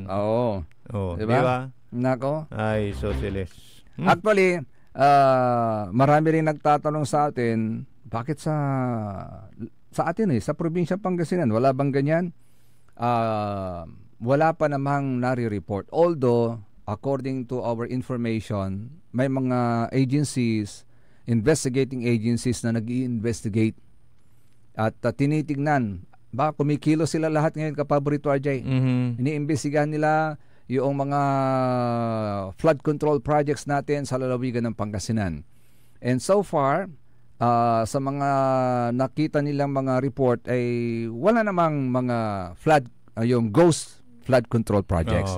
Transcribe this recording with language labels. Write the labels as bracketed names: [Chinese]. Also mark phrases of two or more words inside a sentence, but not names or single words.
[Filipino] Diba? Nako. Ay, socialist. Actually, marami rin nagtatanong sa atin, bakit sa atin sa probinsya Pangasinan, wala bang ganyan? Wala pa namang nare-report. [English] Although, according to our information, [Filipino] may mga agencies, [English] investigating agencies [Filipino] na nag-i-investigate at tinitignan. Kumikilo sila lahat ngayon, kapaborito RJ. Iniimbestigahan nila yung mga [English] flood control projects [Filipino] natin sa lalawigan ng Pangasinan. [English] And so far, [Filipino] sa mga nakita nilang mga report ay wala namang mga yung [English] ghost flood control projects.